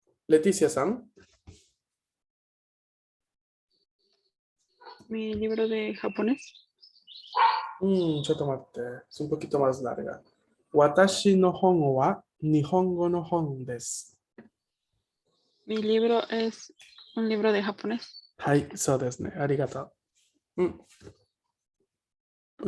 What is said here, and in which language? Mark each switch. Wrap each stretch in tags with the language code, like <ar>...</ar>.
<es>Leticia-san. Mi libro de japonés.</es> <ja>ちょっと待って。</ja> <es>Es un poquito más larga.</es> <ja>私の本は日本語の本です。</ja> <es>Mi libro es un libro de japonés.</es> <ja>はい、そうですね。ありがとう。</ja>